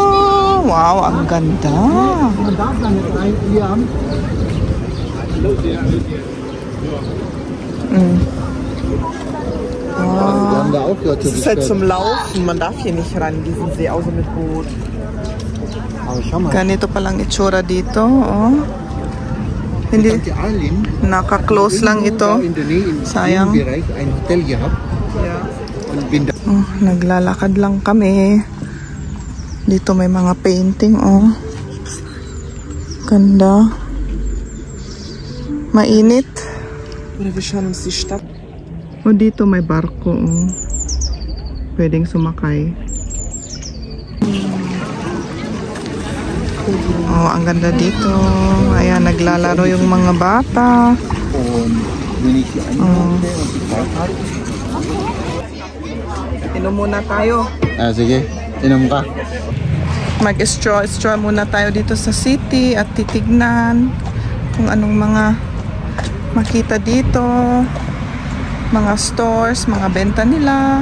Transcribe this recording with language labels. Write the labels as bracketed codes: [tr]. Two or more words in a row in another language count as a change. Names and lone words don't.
[tl] Wow, ang ganda. Wow. [de] auch gehört zur Es ist halt Geschichte. zum Laufen. Man darf hier nicht ran, diesen See, außer mit Boot. Aber schau mal. [tl] Ganito palang itsura dito. Oh. Hindi, Tante Arlene, naka-close lang ito. [de] in der Nähe im [tl] Sayang. [de] Bereich ein Hotel gehabt. Yeah. Und bin da. [tl] Oh, naglalakad lang kami. Dito may mga painting, oh. Ganda. Mainit. [de] Oder wir schauen uns die Stadt. [tl] Oh, dito may barko, oh. Pwedeng sumakay. Oh, ang ganda dito. Ayan, naglalaro yung mga bata. [de] Und wenn ich hier einkaufe und die Fahrt habe. [tl] Inom muna tayo. Ah, sige. Inom ka. Mag-straw muna tayo dito sa city at titignan kung anong mga makita dito. Mga stores, mga benta nila.